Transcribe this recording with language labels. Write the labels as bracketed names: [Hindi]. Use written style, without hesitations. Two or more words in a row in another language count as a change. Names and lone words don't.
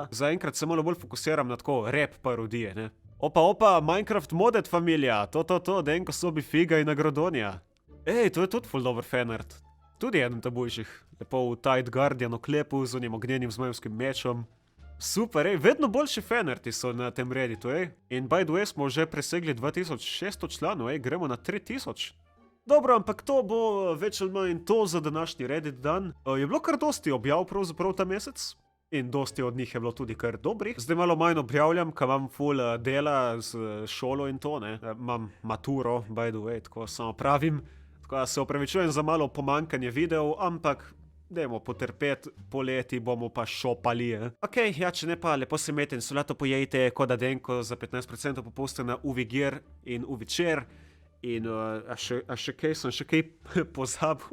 [Slovenian] Zaenkrat se malo bolj fokusiram na tako rap parodije, ne. Opa, Minecraft modded familija, to, Denko sobi figa in agrodonija. Ej, to je tudi ful dober fanart. Tudi eden boljših. Lepo v Tide Guardian oklepu z onim ognjenim zmajevskim mečom. Super, vedno boljši fanarti so na tem Redditu, In [English] by the way [Slovenian] smo že presegli 2600 članov, gremo na 3000. Dobro, ampak to bo več ali manj to za današnji Reddit dan. Je bilo kar dosti objav pravzaprav ta mesec. In dosti od njih je bilo tudi kar dobrih. Zdaj malo manj objavljam, ka imam ful dela z šolo in to, ne. Imam maturo, [English] by the way, [Slovenian] tako samo pravim. Tako da se opravičujem za malo pomankanje videov, ampak dajmo potrpeti, poleti bomo pa šopali, Ok, ja, če ne pa, lepo se imejte in solato pojejte, kot da Denko za 15% popusta na Uvigir in Uvičer. In, še kaj, sem še kaj pozabil?